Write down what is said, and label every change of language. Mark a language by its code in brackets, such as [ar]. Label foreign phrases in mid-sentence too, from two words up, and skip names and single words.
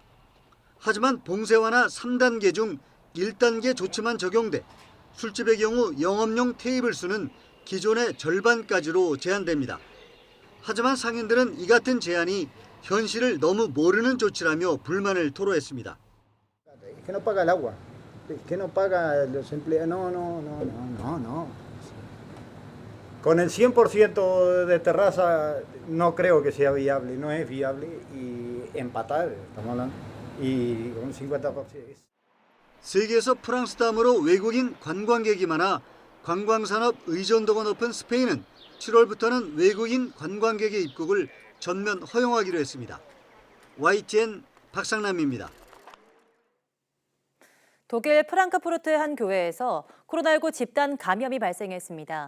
[ko] 하지만 봉쇄 완화 3단계 중 1단계 조치만 적용돼 술집의 경우 영업용 테이블 수는 기존의 절반까지로 제한됩니다. 하지만 상인들은 이 같은 제한이 현실을 너무 모르는 조치라며 불만을 토로했습니다. [es] Que no paga el agua, que no paga los empleados, no. Con el 100% de terraza no creo que sea viable, no es viable y empatar, estamos hablando, y con 50%. [ko] 세계에서 프랑스 다음으로 외국인 관광객이 많아 관광산업 의존도가 높은 스페인은 7월부터는 외국인 관광객의 입국을 전면 허용하기로 했습니다. YTN 박상남입니다. 독일 프랑크푸르트의 한 교회에서 코로나19 집단 감염이 발생했습니다.